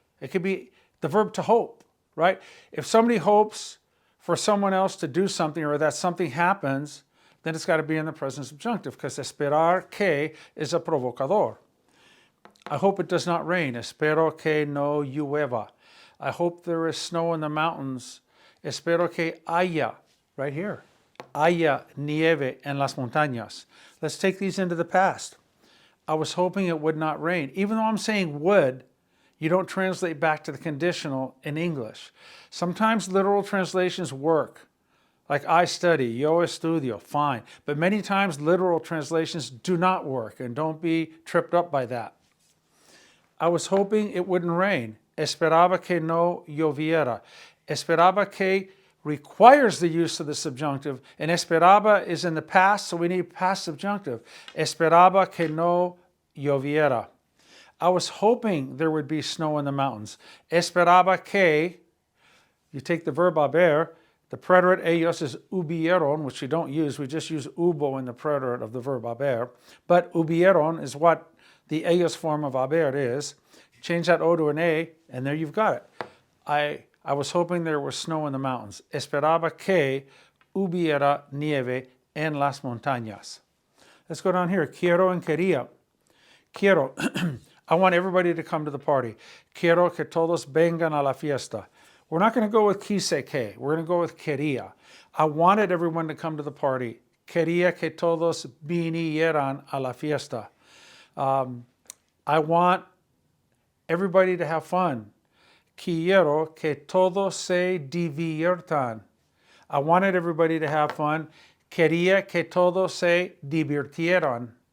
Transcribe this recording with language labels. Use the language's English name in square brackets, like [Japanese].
[English] It could be the verb to hope, right? If somebody hopes for someone else to do something or that something happens, then it's got to be in the present subjunctive because esperar que is a provocador. I hope it does not rain. [Spanish] Espero que no llueva. [English] I hope there is snow in the mountains. [Spanish] Espero que haya, [English] right here. [Spanish] Haya nieve en las montañas. [English] Let's take these into the past. I was hoping it would not rain. Even though I'm saying would, you don't translate back to the conditional in English. Sometimes literal translations work. Like I study, [Spanish] yo estudio, [English] fine. But many times literal translations do not work, and don't be tripped up by that. I was hoping it wouldn't rain. [Spanish] Esperaba que no lloviera. [English] Esperaba que requires the use of the subjunctive, and esperaba is in the past, so we need past subjunctive. [Spanish] Esperaba que no lloviera. [English] I was hoping there would be snow in the mountains. Esperaba que, you take the verb haber, the preterite ellos is hubieron, which we don't use. We just use hubo in the preterite of the verb haber. But hubieron is what the ellos form of haber is. Change that O to an A, and there you've got it. I was hoping there was snow in the mountains. [Spanish] Esperaba que hubiera nieve en las montañas. [English] Let's go down here. Quiero and quería. Quiero. I want everybody to come to the party. [Spanish] Quiero que todos vengan a la fiesta. [English] We're not going to go with quise que. We're going to go with quería. I wanted everyone to come to the party. [Spanish] Quería que todos vinieran a la fiesta. [English] I want everybody to have fun. [Spanish] Quiero que todos se diviertan. [English] I wanted everybody to have fun. [Spanish] Quería que todos se divirtieran.